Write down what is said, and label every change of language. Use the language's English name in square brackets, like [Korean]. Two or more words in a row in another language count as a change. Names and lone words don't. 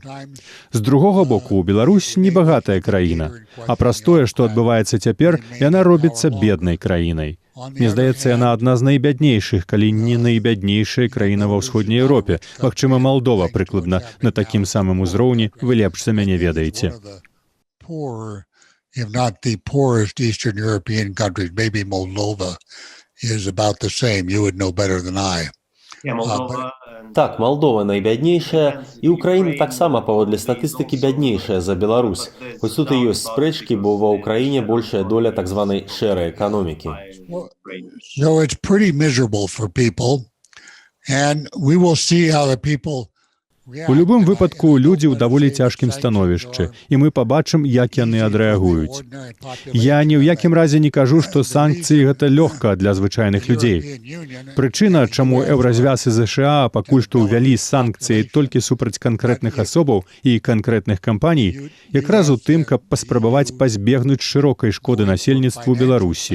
[Belarusian] З другога боку, Беларусь небагатая краіна, а праз тое, што адбываецца цяпер, яна робіцца беднай краінай. Мне здаецца, яна адна з найбяднейшых, калі не найбяднейшая краіна ва ўсходняй Еўропе. Магчыма, Малдова прыкладна на такім самым узроўні, вы лепш за мяне ведаеце. [English] If not the poorest Eastern European countries, maybe Moldova is about the same. You would know better than I. [Belarusian] Так, Малдова найбяднейшая, і Ўкраіна таксама паводле статыстыкі бяднейшая за Беларусь. Хоць тут і ёсць спрэчкі, бо ва Ўкраіне большая доля так званай шэрай эканомікі. [English] So it's pretty miserable for people, and we will see how the people. [Belarusian] У любым выпадку людзі ў даволі цяжкім становішчы, і мы пабачым, як яны адрэагуюць. Я ні ў якім разе не кажу, што санкцыі гэта лёгка для звычайных людзей. Прычына, чаму Еўразвяз і ЗША пакуль што ўвялі санкцыі толькі супраць канкрэтных асобаў і канкрэтных кампаній, якраз у тым, каб паспрабаваць пазбегнуць шырокай шкоды насельніцтву Беларусі.